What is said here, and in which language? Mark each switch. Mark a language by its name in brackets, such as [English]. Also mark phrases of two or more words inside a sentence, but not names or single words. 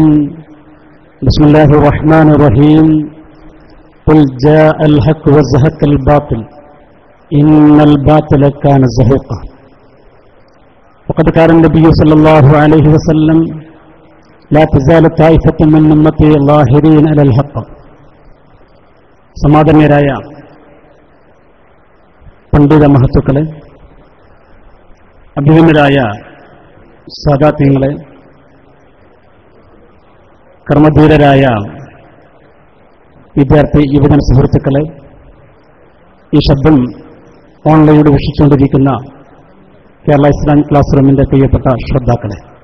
[Arabic] بسم الله الرحمن الرحيم. قل جاء الحق وزهق الباطل إن الباطل كان زهوقا. وقد كان النبي صلى الله عليه وسلم لا تزال طائفة من أمتي ظاهرين على الحق. [Malayalam] സമാദരണീയരായ പണ്ഡിത മഹത്തുക്കളെ, അഭിമന്യരായ സാദാത്യങ്ങളെ, കർമ്മധീരരായ വിദ്യാർത്ഥി യുവജന സുഹൃത്തുക്കളെ, ഈ ശബ്ദം ഓൺലൈനിലൂടെ വീക്ഷിച്ചുകൊണ്ടിരിക്കുന്ന കേരള ഇസ്ലാമിക് ക്ലാസ് റൂമിന്റെ പ്രിയപ്പെട്ട ശ്രോതാക്കളെ,